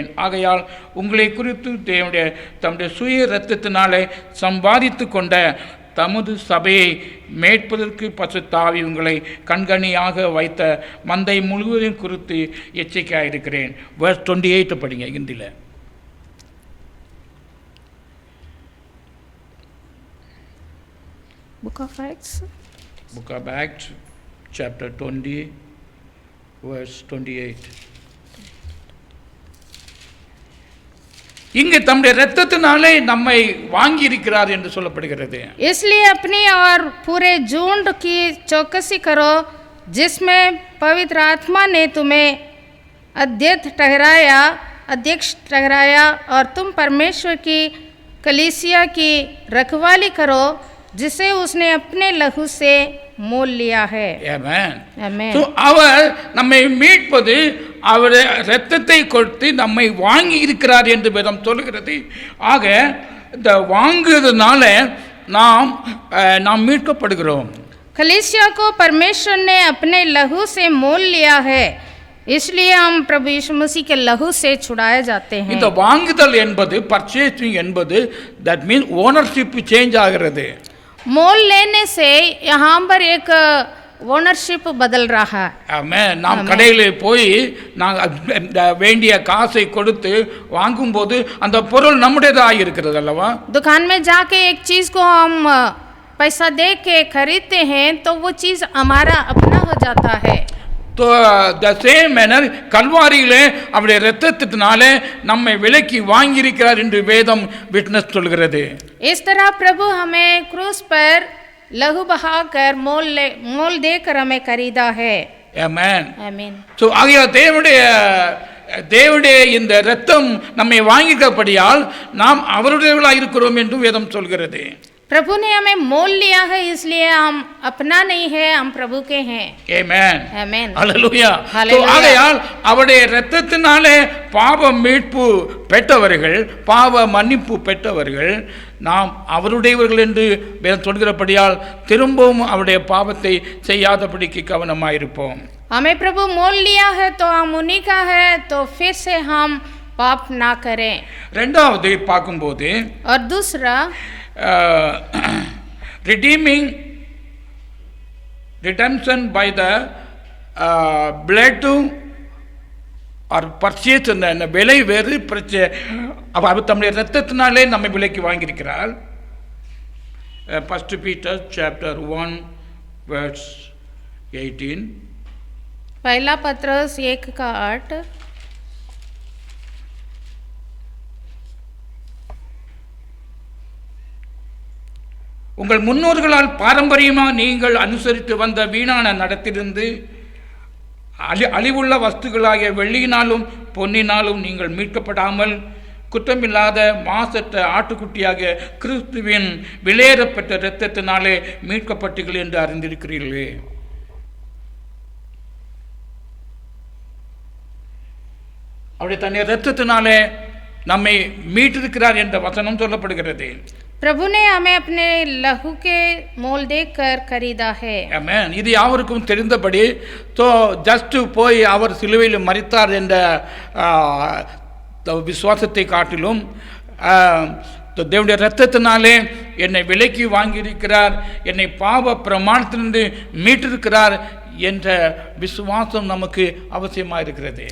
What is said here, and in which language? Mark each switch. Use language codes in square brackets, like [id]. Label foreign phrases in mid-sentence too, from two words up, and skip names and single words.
[ta] ஆகையால் உங்களை குறித்து தம்முடைய சுய இரத்தத்தினாலே சம்பாதித்து கொண்ட தமது சபையை மேற்பதற்கு பசுத்தாவி உங்களை கண்கணியாக வைத்த மந்தை முழுவதையும் குறித்து எச்சரிக்கையாக இருக்கிறேன். verse 28 படிங்க. ஹிந்தியில் [en] Book of Acts. Book of Acts, chapter 20, verse 28. [ta] இங்கு தம்முடைய இரத்தத்தினாலே நம்மை வாங்கி இருக்கிறார் என்று சொல்லப்படுகிறது. [hi] इसलिए अपनी और पूरे झुंड की चौकसी करो जिसमें पवित्र आत्मा ने तुम्हें अध्यक्ष ठहराया और तुम परमेश्वर की कलीसिया की रखवाली करो जिसे उसने अपने लहू से मोल लिया है. [en] Amen. Amen. [ta] So அவர் நம்மை மீட்பது அவருடைய இரத்தத்தை கொடுத்து நம்மை வாங்கி இருக்கிறார் என்று வேதம் சொல்லுகிறது. ஆக இந்த வாங்குறதுனால நாம் மீட்கப்படுகிறோம். [hi] कलीसिया को परमेश्वर ने अपने लहू से मोल लिया है, इसलिए हम प्रभु यीशु मसीह के लहू से छुड़ाए जाते हैं. [ta] இந்த வாங்குதல் என்பது பர்ச்சேசிங் என்பது [en] that means ownership change [ta] ஆகிறது. [hi] मोल लेने से यहाँ पर एक ஓனர்ஷிப் बदल रहा है. [ta] ஆமென். நாம் கடையில் போய் நாங்கள் வேண்டிய காசை கொடுத்து வாங்கும்போது அந்த பொருள் நம்முடையதாக இருக்கிறது அல்லவா? [hi] दुकान में जाके एक चीज को हम पैसा दे के खरीदते हैं तो वो चीज हमारा अपना हो जाता है. [ta] तो [en] the same manner [ta] கல்வாரியிலே அவருடைய இரத்தத்தினாலே நம்மை விலைக்கு வாங்கி இருக்கிறார் என்று வேதம் விட்னஸ் சொல்கிறது. [hi] इस तरह प्रभु हमें क्रूस पर लहू बहाकर मोल देकर हमें खरीदा है. [ta] ஆமென். [hi] आमीन. [ta] சோ ஆகையால் தேவனுடைய இந்த இரத்தம் நம்மை வாங்கிக்கப்படியால் நாம் அவருடையவர்களாக இருக்கிறோம் என்று வேதம் சொல்கிறது. [hi] प्रभु ने हमें मोल लिया है, इसलिए हम अपना नहीं है, हम प्रभु के हैं. [ta] ஆமென். [hi] आमीन. [ta] ஹல்லேலூயா. ஆகையால் அவருடைய இரத்தத்தினாலே பாவ மீட்பு பெற்றவர்கள், பாவ மன்னிப்பு பெற்றவர்கள் நாம் அவருடையவர்கள் என்று வேதம் சொல்கிறபடியால் திரும்பவும் அவருடைய பாவத்தை செய்யாதபடிக்கு கவனமாயிருப்போம். [hi] हमें प्रभु मोल लिया है तो हम उन्हीं का है, तो फिर से हम पाप ना करें. [ta] இரண்டாவது பார்க்கும்போது [hi] और दूसरा [en] redemption by the blood or purchase [ta] என்ற விலை வேறு பிரச்சனை. அவர் தம்முடைய இரத்தத்தினாலே நம்மை விலைக்கு வாங்கியிருக்கிறார். [en] 1 Peter chapter 1 verse 18. [hi] पहला पत्रस 1:8. [ta] உங்கள் முன்னோர்களால் பாரம்பரியமாக நீங்கள் அனுசரித்து வந்த வீணான நடத்திலிருந்து அழிவுள்ள வஸ்துகளாகிய வெள்ளியினாலும் பொன்னினாலும் நீங்கள் மீட்கப்படாமல் குற்றமில்லாத மாசற்ற ஆட்டுக்குட்டியாக கிறிஸ்துவின் விலையேறப்பட்ட இரத்தத்தினாலே மீட்கப்பட்டீர்கள் என்று அறிந்திருக்கிறீர்களே. அவருடைய தன்னுடைய இரத்தத்தினாலே நம்மை மீட்டிருக்கிறார் என்ற வசனம் சொல்லப்படுகிறது. [hi] प्रभु ने हमें अपने लहू के मोल देकर खरीदा है. [ta] ஆமென். இது யாவருக்கும் தெரிந்தபடி तो ஜஸ்ட் போய் அவர் சிலுவையில் மரித்தார் என்ற விசுவாசத்தை காட்டிலும் தேவனுடைய இரத்தத்தினாலே என்னை விலைக்கு வாங்கியிருக்கிறார், என்னை பாவ பிரமாணத்திலிருந்து மீட்டிருக்கிறார் என்ற விசுவாசம் நமக்கு அவசியமாக இருக்கிறது.